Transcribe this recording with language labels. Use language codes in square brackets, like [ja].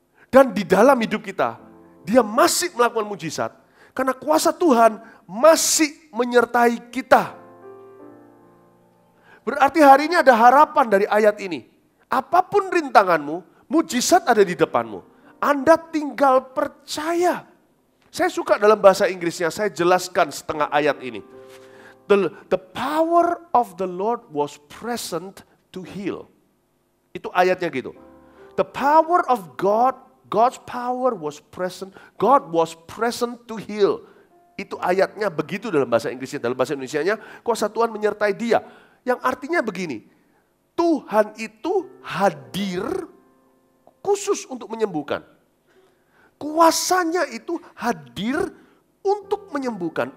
[id] Dan di dalam hidup kita, dia masih melakukan mujizat karena kuasa Tuhan masih menyertai kita. Berarti hari ini ada harapan dari ayat ini. Apapun rintanganmu, mujizat ada di depanmu. Anda tinggal percaya. Saya suka dalam bahasa Inggrisnya, saya jelaskan setengah ayat ini. [en] The power of the Lord was present to heal. [id] Itu ayatnya gitu. [en] The power of God, God's power was present, God was present to heal. [id] Itu ayatnya begitu dalam bahasa Inggrisnya. Dalam bahasa Indonesianya, kuasa Tuhan menyertai dia. Yang artinya begini, Tuhan itu hadir khusus untuk menyembuhkan. Kuasanya itu hadir untuk menyembuhkan.